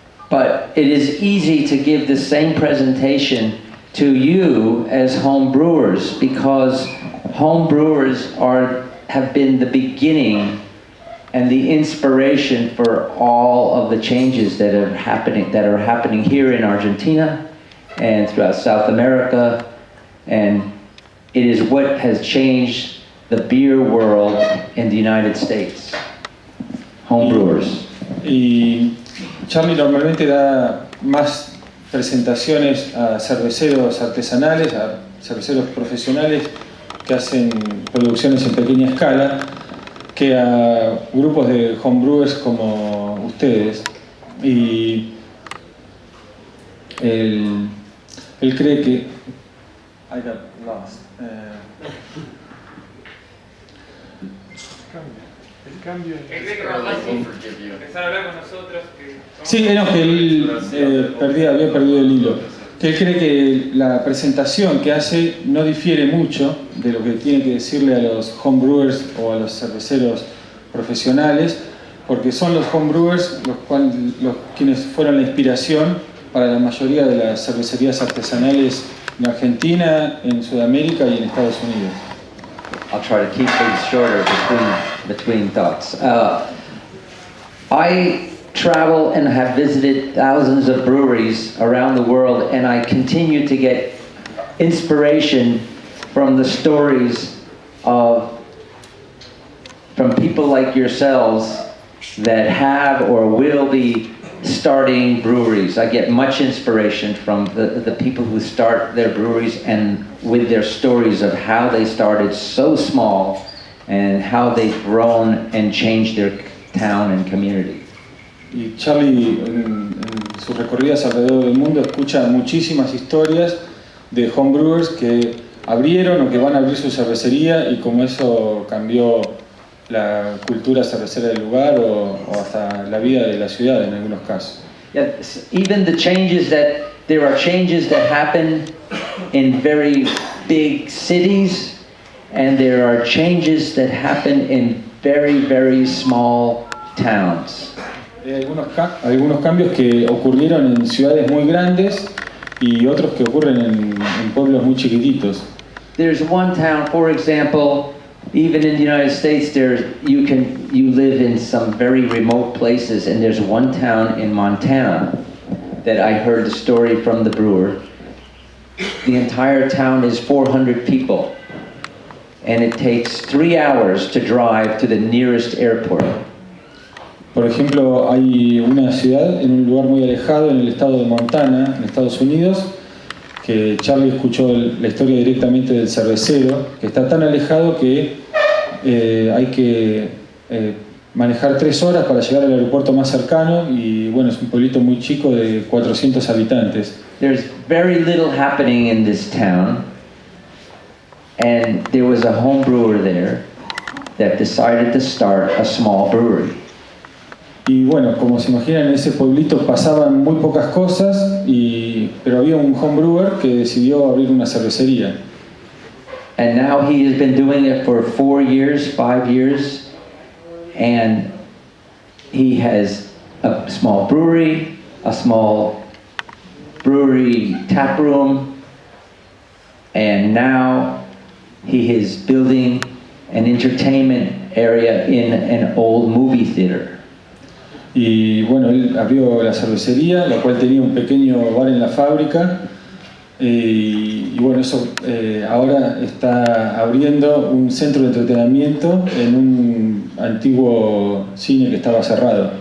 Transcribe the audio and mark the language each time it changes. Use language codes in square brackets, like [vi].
[en] But it is easy to give the same presentation to you as home brewers, because home brewers have been the beginning and the inspiration for all of the changes that are happening here in Argentina and throughout South America, and it is what has changed the beer world in the United States. Homebrewers. [es] Y Charlie normalmente da más presentaciones a cerveceros artesanales, a cerveceros profesionales que hacen producciones en pequeña escala, que a grupos de homebrewers como ustedes. Y él cree que... [en] I got lost. [es] El cambio en empezar a hablar con nosotros. Sí, no, que él había perdido el hilo. Que él cree que la presentación que hace no difiere mucho de lo que tiene que decirle a los homebrewers o a los cerveceros profesionales, porque son los homebrewers quienes fueron la inspiración para la mayoría de las cervecerías artesanales en Argentina, en Sudamérica y en Estados Unidos. [en] I'll try to keep things shorter between thoughts. I travel and have visited thousands of breweries around the world, and I continue to get inspiration from the stories from people like yourselves that have or will be starting breweries. I get much inspiration from the people who start their breweries and with their stories of how they started so small and how they've grown and changed their town and community. [es] Y Charlie en sus recorridas alrededor del mundo escucha muchísimas historias de homebrewers que abrieron o que van a abrir su cervecería y cómo eso cambió la cultura cervecera del lugar o hasta la vida de la ciudad en algunos casos. [en] Yeah, even the changes there are changes that happen in very big cities, and there are changes that happen in very, very small towns. [es] Hay algunos cambios que ocurrieron en ciudades muy grandes y otros que ocurren en pueblos muy chiquititos. [en] There's one town, for example, even in the United States, you live in some very remote places, and there's one town in Montana that I heard the story from the brewer. The entire town is 400 people, and it takes 3 hours to drive to the nearest airport. [es] Por ejemplo, hay una ciudad en un lugar muy alejado en el estado de Montana, en Estados Unidos, que Charlie escuchó la historia directamente del cervecero, que está tan alejado que hay que manejar 3 horas para llegar al aeropuerto más cercano y bueno, es un pueblito muy chico de 400 habitantes. [en] There's very little happening in this town, and there was a home brewer there that decided to start a small brewery. [es] Y bueno, como se imaginan, en ese pueblito pasaban muy pocas cosas, pero había un homebrewer que decidió abrir una cervecería. [en] And now he has been doing it for 4 years, 5 years, and he has a small brewery, a small brewery tap room, and now he is building an entertainment area in an old movie theater. [es] Y bueno, él abrió la cervecería, la cual tenía un pequeño bar en la fábrica. Y bueno, eso ahora está abriendo un centro de entretenimiento en un antiguo cine que estaba cerrado.